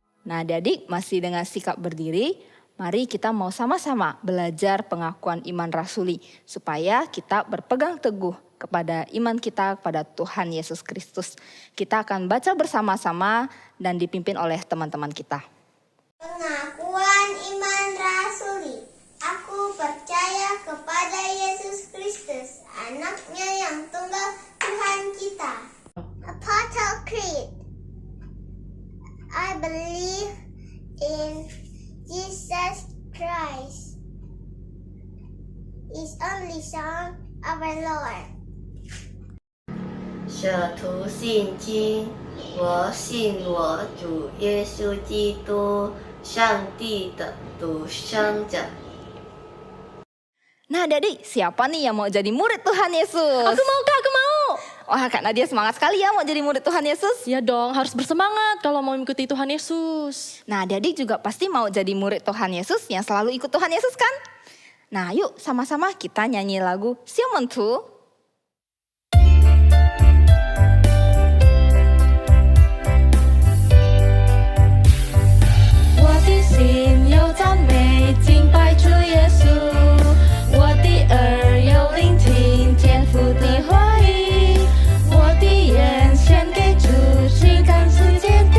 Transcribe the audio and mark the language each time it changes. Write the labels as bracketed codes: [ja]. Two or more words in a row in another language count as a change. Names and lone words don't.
[id] Nah, adik-adik masih dengan sikap berdiri, mari kita mau sama-sama belajar pengakuan iman rasuli supaya kita berpegang teguh kepada iman kita kepada Tuhan Yesus Kristus. Kita akan baca bersama-sama dan dipimpin oleh teman-teman kita. Pengakuan iman rasuli. Aku percaya kepada Yesus Kristus, anaknya yang tunggal Tuhan kita. [en] Apostle Creed. I believe in Jesus Christ, His only Son, our Lord. [zh] 舍徒信经，我信我主耶稣基督，上帝的独生者。 [id] Nah, adik-adik, siapa nih yang mau jadi murid Tuhan Yesus? Aku mau Kak, aku mau. Wah, Kak Nadia semangat sekali ya mau jadi murid Tuhan Yesus. Ya dong, harus bersemangat kalau mau mengikuti Tuhan Yesus. Nah, adik-adik juga pasti mau jadi murid Tuhan Yesus yang selalu ikut Tuhan Yesus kan? Nah, yuk sama-sama kita nyanyi lagu Xiaomentu. [zh] 我的心有赞美，敬拜主耶稣。我的耳有聆听天父的话语，我的眼献给主，去看世界的。